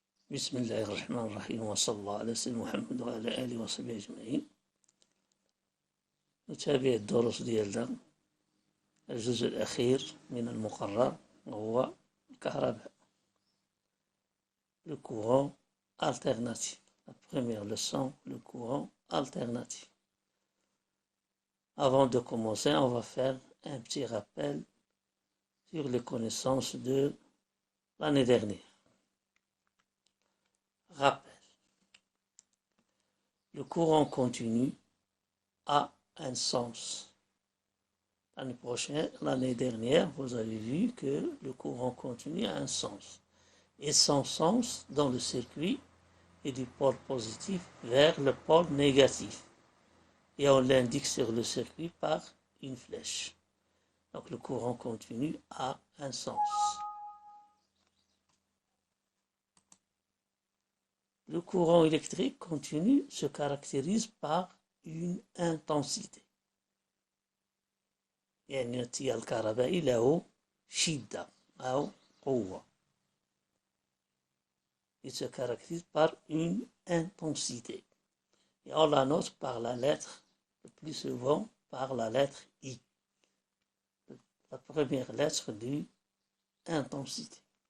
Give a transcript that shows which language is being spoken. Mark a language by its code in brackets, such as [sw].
[ar] بسم الله الرحمن الرحيم وصلى الله على سيدنا محمد وعلى آله وصحبه أجمعين. نتابع الدروس ديالنا الجزء الأخير من المقرر وهو الكهرباء. [fr] Le courant alternatif. La première leçon, le courant alternatif. Avant de commencer, on va faire un petit rappel sur les connaissances de l'année dernière. Rappel. Le courant continu a un sens. L'année dernière, vous avez vu que le courant continu a un sens. Et son sens dans le circuit est du pôle positif vers le pôle négatif. Et on l'indique sur le circuit par une flèche. Donc le courant continu a un sens. Le courant électrique continu se caractérise par une intensité. [ar] يعني الكهربائي له شدة أو قوة. [fr] Il se caractérise par une intensité. Et on la note par la lettre, le plus souvent par la lettre I. La première lettre de intensité.